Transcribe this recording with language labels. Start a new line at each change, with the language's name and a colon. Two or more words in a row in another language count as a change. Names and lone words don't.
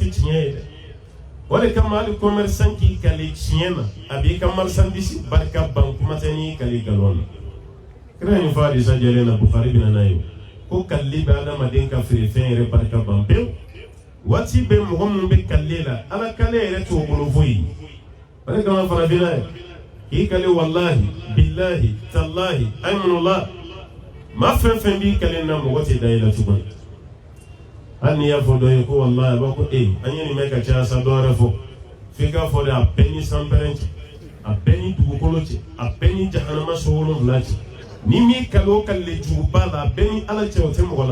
Bambara: tɛ tiɲɛ ye dɛ o de kama hali commerçant k'i kale tiɲɛ na a b'i ka marchandise barika ban kuma tɛ n'i kale nkalon na kira nin fɔ hadisa jɛlen na Bukhari bɛ na n'a ye ko kalili bɛ adamaden ka feerefɛn yɛrɛ barika ban pewu waati bɛ mɔgɔ minnu bɛ kalile la ala kale yɛrɛ t'o bolo foyi o de kama farafinna ye k'i kale
Arabic: والله بالله تالله أيمن الله
Bambara: maa fɛn fɛn b'i kale na mɔgɔ tɛ da i la tuguni hali n'i y'a fɔ dɔ ye ko wallahi a b'a ko an ye nin mɛn ka caya sa dɔ wɛrɛ fɔ f'i k'a fɔ de a bɛɛ ni sanpɛrɛn cɛ a bɛɛ ni dugukolo cɛ a bɛɛ ni jahanama so 7 cɛ ni mi kale o kale juguba la a bɛɛ ni ala cɛ o tɛ mɔgɔ